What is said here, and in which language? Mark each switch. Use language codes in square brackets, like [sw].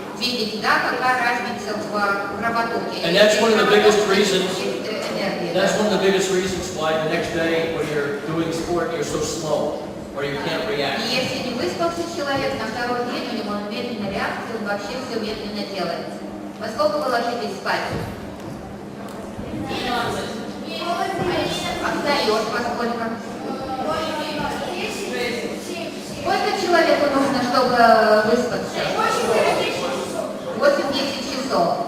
[ru] Видите, да, какая разница в кровотоке. [en] And that's one of the biggest reasons. That's one of the biggest reasons why the next day when you're doing sport you're so slow or you can't react. [ru] И если не выспался человек, на второй день у него медленная реакция, он вообще все медленно делает. Во сколько вы ложитесь спать? Встаешь во сколько? Сколько человеку нужно, чтобы выспаться? 8-10 часов.